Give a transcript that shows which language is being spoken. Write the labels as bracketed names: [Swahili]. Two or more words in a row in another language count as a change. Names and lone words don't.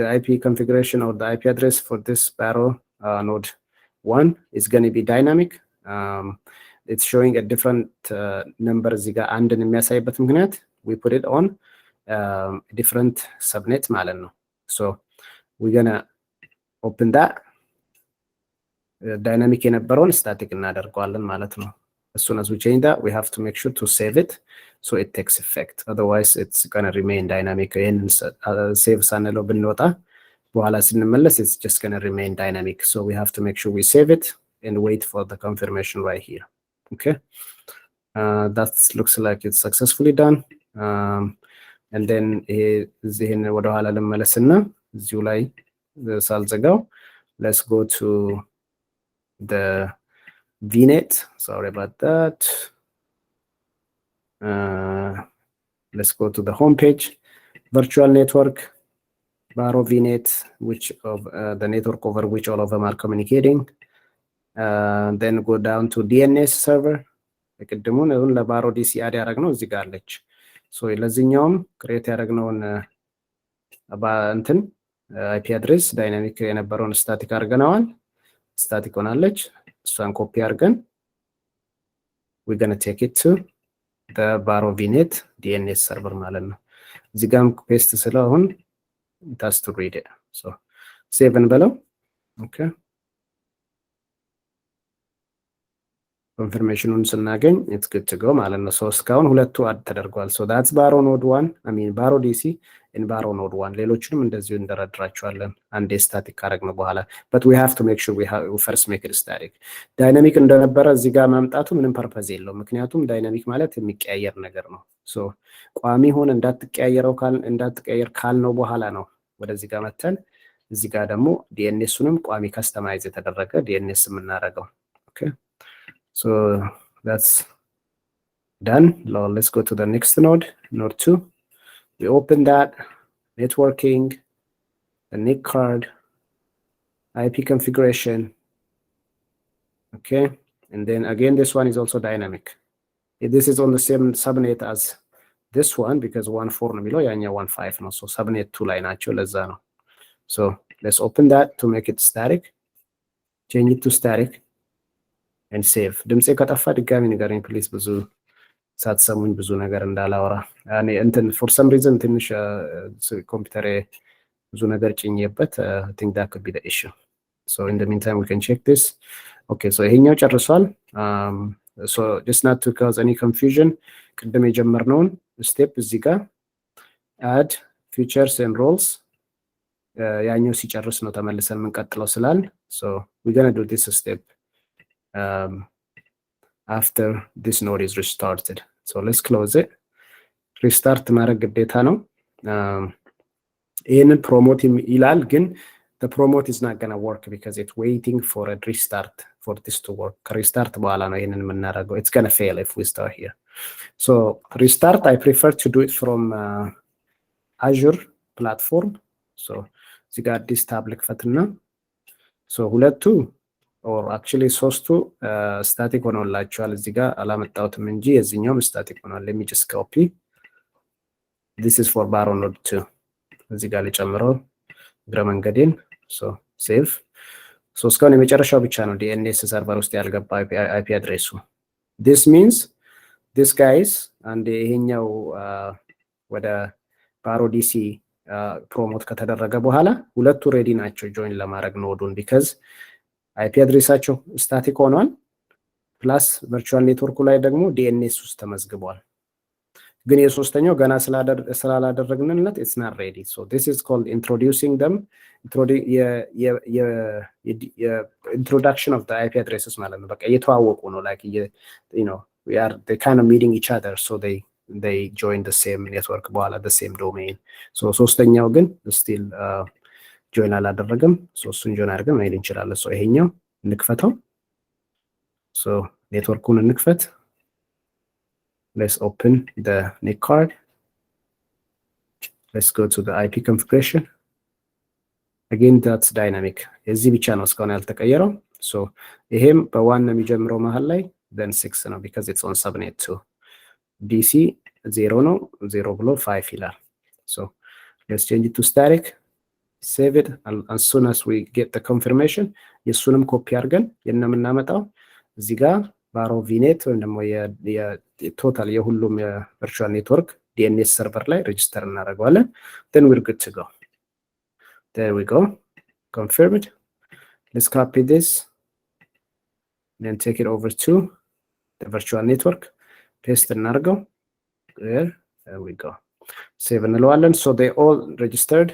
[English] IP configuration or the IP address for this Baro node 1 is going to be dynamic it's showing a different number [Amharic] እዚህ ጋር አንድን የሚያሳይበት ምክንያት [English] we put it on different subnet [Amharic] ማለት ነው [English] so we're going to open that dynamic የነበረውን static [Amharic] እናደርገዋለን ማለት ነው [English] as soon as we change that we have to make sure to save it so it takes effect otherwise it's going to remain dynamic and save [Amharic] ሳንለው ብንወጣ በኋላ ስንመለስ [English] it's just going to remain dynamic so we have to make sure we save it and wait for the confirmation right here okay that looks like it's successfully done and then [Amharic] ይሄን ወደ ኋላ ልመለስና እዚሁ ላይ ሳልዘጋው [English] let's go to the VNet sorry about that let's go to the home page virtual network Baro VNet which of the network over which all of them are communicating then go down to DNS server [Amharic] ለቅድሙን አሁን ለባሮ ዲሲ አድ ያደረግነው እዚህ ጋር አለች [English] so [Amharic] ለዚህኛውም ክሬት ያደረግነውን እንትን [English] IP address [Amharic] ዳይናሚክ የነበረውን ስታቲክ አድርገናል ስታቲክ ሆናለች እሷን ኮፒ አድርገን [English] we're going to take it to the Baro VNet DNS server [Amharic] ማለት ነው እዚህ ጋርም ፔስት ስለሆን [English] it has to read it. So save እንበለው። okay [Amharic] ኮንፈርሜሽኑን ስናገኝ [English] it's good to go [Amharic] ማለት ነው። ሶ እስካሁን ሁለቱ አድ ተደርጓል። [English] so that's baro node 1 I mean baro dc in baro node 1 [Amharic] ሌሎችንም እንደዚሁ እንደረድራቸዋለን አንዴ ስታቲክ ካረግነው በኋላ [English] but we have to make sure we first make it static. [Amharic] ዳይናሚክ እንደነበረ እዚህ ጋር ማምጣቱ ምንም ፐርፐዝ የለውም፣ ምክንያቱም ዳይናሚክ ማለት የሚቀያየር ነገር ነው። so ቋሚ ሆነ እንዳትቀያየር ካልነው በኋላ ነው ወደዚህ ጋር መተን እዚህ ጋር ደግሞ ዲኤንኤሱንም ቋሚ ከስተማይዝ የተደረገ ዲኤንኤስ የምናደርገው። [English] okay so that's done. Now let's go to the next node, node 2. We open that, networking, the NIC card, IP configuration. Okay, and then again, this one is also dynamic. This is on the same subnet as this one because 1.4 no below, yanya 1.5 no. So subnet 2 line actually is no. So let's open that to make it static. Change it to static. and save. [Amharic] ድምጼ ከጠፋ ድጋሚ ንገረኝ ፕሊዝ፣ ብዙ ሳትሰሙኝ ብዙ ነገር እንዳላወራ። እኔ እንትን [English] for some reason [Amharic] ትንሽ ኮምፒውተሬ ብዙ ነገር ጭኜበት [English] I think that could be the issue. So in the meantime we can check this. Okay, so [Amharic] ይሄኛው ጨርሷል። [English] So just not to cause any confusion, [Amharic] ቅድም የጀመርነውን ስቴፕ እዚህ ጋር [English] add features and roles [Amharic] ያኛው ሲጨርስ ነው ተመልሰን የምንቀጥለው ስላል [English] so we're going to do this step after this node is restarted. So let's close it. Restart [Amharic] ማድረግ ግዴታ ነው። ይሄንን ፕሮሞት ይላል ግን [English] the promote is not going to work because it's waiting for a restart for this to work. [Amharic] ከሪስታርት በኋላ ነው ይሄንን የምናደርገው። [English] It's going to fail if we start here. So restart I prefer to do it from Azure platform. [Amharic] So እዚህ ጋር አዲስ ታብ ልክፈትና so ሁለቱ or actually ሶስቱ ስታቲክ ሆኖላችኋል። እዚህ ጋር አላመጣሁትም እንጂ የዚህኛውም ስታቲክ ሆኗል። [English] let me just copy. This is for baro node 2. [Amharic] እዚህ ጋር ልጨምረው ግረ መንገዴን [English] so save. [Amharic] so እስካሁን የመጨረሻው ብቻ ነው DNS ሰርቨር ውስጥ ያልገባ IP አድሬሱ። [English] this means this guys and [Amharic] ይሄኛው ወደ baro dc ፕሮሞት ከተደረገ በኋላ ሁለቱ ሬዲ ናቸው ጆይን ለማድረግ ኖዱን because IP አድሬሳቸው ስታቲክ ሆኗል ፕላስ ቨርቹዋል ኔትወርኩ ላይ ደግሞ DNS ውስጥ ተመዝግቧል። ግን የሶስተኛው ገና ስላላደረግንለት [English] it's not ready. So this is called introducing them, introduction of the IP addresses [Amharic] ማለት ነው። በቃ እየተዋወቁ ነው [English] like you know they kind of meeting each other so they join the same network በኋላ the same domain. [Amharic] So ሶስተኛው ግን still ጆይን አላደረገም። so እሱን ጆይን አድርገን መሄድ እንችላለን። so ይሄኛው እንክፈተው። so ኔትወርኩን እንክፈት። [English] let's open the NIC card. Let's go to the IP configuration. Again that's dynamic. [Amharic] እዚህ ብቻ ነው እስካሁን ያልተቀየረው። so ይሄም በዋን ነው የሚጀምረው መሃል ላይ then 6 ነው [English] because it's on subnet 2. [Amharic] DC 0 ነው 0 ብሎ 5 ይላል። [English] so let's change it to static. Save it as soon as we get the confirmation. የሱንም ኮፒ አድርገን የምናመጣው እዚህ ጋር ባሮ ቪኔት ወይም ደግሞ የቶታል የሁሉም የቨርቹዋል ኔትወርክ DNS ሰርቨር ላይ ሬጂስተር እናደርገዋለን። then we're good to go. There we go. Confirmed. Let's copy this. Then take it over to the virtual network. Paste እናደርገው. There we go. Save እንለዋለን. So they all registered.